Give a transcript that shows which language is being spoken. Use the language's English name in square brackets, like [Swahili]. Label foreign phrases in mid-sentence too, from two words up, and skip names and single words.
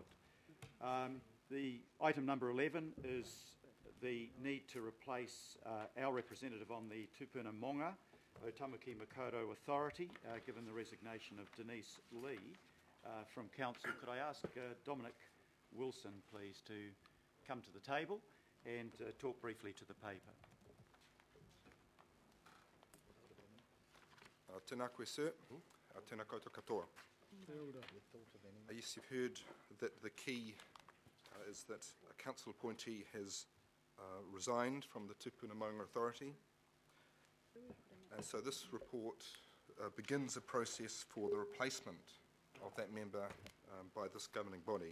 [English] The item number 11 is the need to replace our representative on the Tupuna Monga Otamuki Makaurau Authority, given the resignation of Denise Lee from Council. Could I ask Dominic Wilson, please, to come to the table and talk briefly to the paper. [Māori] Tēnā koe, sir. Tēnā koutou katoa. [English] Yes, you've heard that the key is that a council appointee has resigned from the Tupuna Monga Authority. And so this report begins a process for the replacement of that member by this governing body.